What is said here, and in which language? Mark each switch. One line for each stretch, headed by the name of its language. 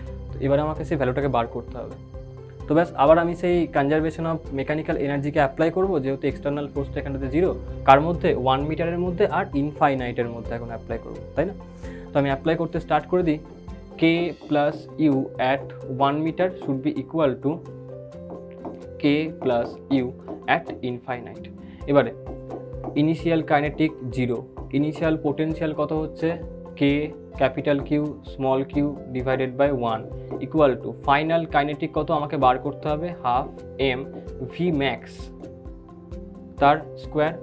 Bangla: তো এবারে আমাকে সেই ভ্যালুটাকে বার করতে হবে। তো ব্যাস আবার আমি সেই কনজারভেশন অফ মেকানিক্যাল এনার্জিকে অ্যাপ্লাই করবো, যেহেতু এক্সটার্নাল ফোর্সটা এখানটাতে 0, কার মধ্যে 1 মিটারের মধ্যে আর ইনফাইনাইটের মধ্যে এখন অ্যাপ্লাই করবো, তাই না? তো আমি অ্যাপ্লাই করতে স্টার্ট করে দিই।
English: k plus u at 1 meter should be equal to k plus u at infinite.
Bangla: এবারে ইনিশিয়াল কাইনেটিক 0, ইনিশিয়াল পোটেনশিয়াল কত হচ্ছে k capital Q small Q divided by 1 equal to final kinetic কত আমাকে বার করতে হবে, হাফ m v max তার square.